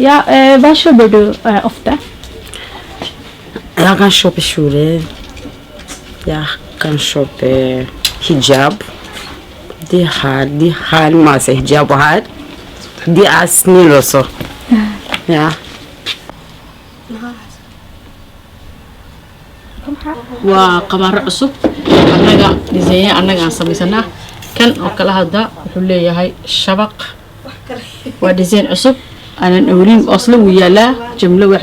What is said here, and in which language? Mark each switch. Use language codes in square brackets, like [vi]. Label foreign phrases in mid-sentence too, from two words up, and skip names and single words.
[sv] Ja, vad köper du ofta? Jag kan köpa kjolar. Jag kan köpa hijab. De har en massa hijab här. De är snälla också. Ja. [so] waa qamaaro cusub annaga diseeya annaga aan samaysanaa kan oo kala hadda wuxuu leeyahay shabaq waa design cusub aanan awlin asla wuu yaalaa jumlo waxay